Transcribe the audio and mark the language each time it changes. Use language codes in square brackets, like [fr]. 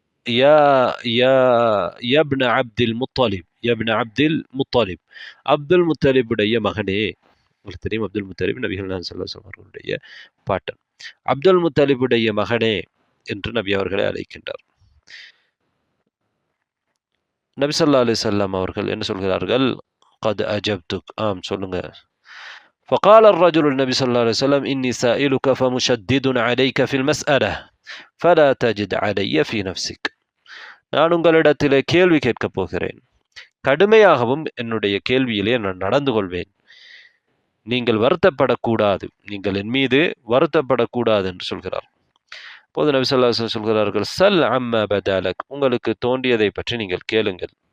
[ta] யப்ன அப்துல் முத்தலிப், அப்துல் முத்தலிபுடைய மகனே. உங்களுக்கு தெரியும், அப்துல் முத்தலிப் நபிகள் நாயகம் ஸல்லல்லாஹு அலைஹி வஸல்லம் அவர்களுடைய பாட்டன். அப்துல் முத்தலிபுடைய மகனே என்று நபி அவர்களை அழைக்கின்றார். நபி ஸல்லல்லாஹு அலைஹி வஸல்லம் அவர்கள் என்ன சொல்கிறார்கள்? [ar] கத் அஜப்துக், [ta] ஆம் சொல்லுங்க. [ar] فقال الرجل النبي صلى الله عليه وسلم إني سائلك فمشدد عليك في المسألة فلا تجد علي في نفسك. [ta] நான் உங்களிடத்திலே கேள்வி கேட்கப் போகிறேன், கடுமையாகவும் என்னுடைய கேள்வியிலே நான் நடந்து கொள்வேன். நீங்கள் வருத்தப்படக்கூடாது, நீங்கள் என் மீது வருத்தப்படக்கூடாது என்று சொல்கிறார். அப்போது நபி ஸல்லல்லாஹு அலைஹி வஸல்லம் சொல்கிறார்கள், [ar] சல் அம்மா பதாலக், [ta] உங்களுக்கு தோன்றியதை பற்றி நீங்கள் கேளுங்கள்.